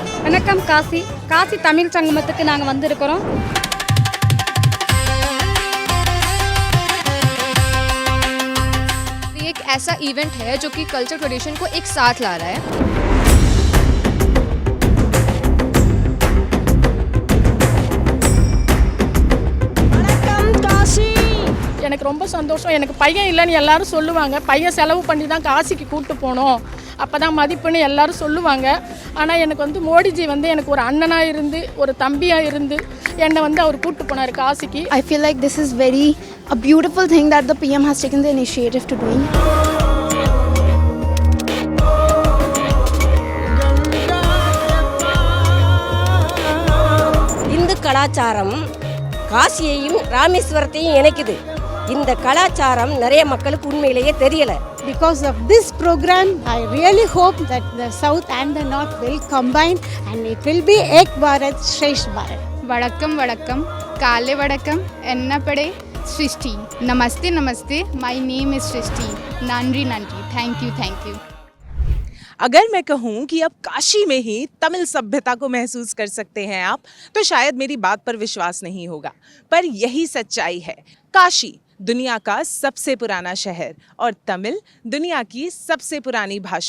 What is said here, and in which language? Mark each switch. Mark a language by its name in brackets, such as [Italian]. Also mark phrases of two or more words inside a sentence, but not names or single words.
[Tamil] வணக்கம் காசி காசி தமிழ் சங்கமத்துக்கு நாங்கள் வந்திருக்கிறோம். [Hindi] ये एक ऐसा इवेंट है जो कि [English] culture tradition [Hindi] को एक साथ ला रहा है. [Tamil] எனக்கு ரொம்ப சந்தோஷம். எனக்கு பையன் இல்லைன்னு எல்லாரும் சொல்லுவாங்க. பையன் செலவு பண்ணி தான் காசிக்கு கூப்பிட்டு போனோம், அப்போ தான் மதிப்புன்னு எல்லாரும் சொல்லுவாங்க. ஆனால் எனக்கு வந்து மோடிஜி வந்து எனக்கு ஒரு அண்ணனாக இருந்து ஒரு தம்பியாக இருந்து என்னை வந்து அவர் கூப்பிட்டு போனார் காசிக்கு. [English] I feel like this is very a beautiful thing that the PM has taken the initiative to doing. [Tamil] இந்து கலாச்சாரம் காசியையும் ராமேஸ்வரத்தையும் இணைக்குது. இந்த கலாச்சாரம் நிறைய மக்களுக்கு உண்மையிலேயே தெரியல. [English] Because of this program, I really hope that the South and the North will combine and it will be [Hindi] एक भारत श्रेष्ठ भारत. [Tamil] வணக்கம் வணக்கம் காலை வணக்கம் என்னப்படே சிருஷ்டி [Hindi] नमस्ते नमस्ते [English] My name is Srishti [Tamil] நன்றி நன்றி [English] thank you. [Hindi] अगर मैं कहूँ कि अब काशी में ही तमिल सभ्यता को महसूस कर सकते हैं आप, तो शायद मेरी बात पर विश्वास नहीं होगा, पर यही सच्चाई है. काशी दुनिया का सबसे पुराना शहर और तमिल दुनिया की सबसे पुरानी भाषा.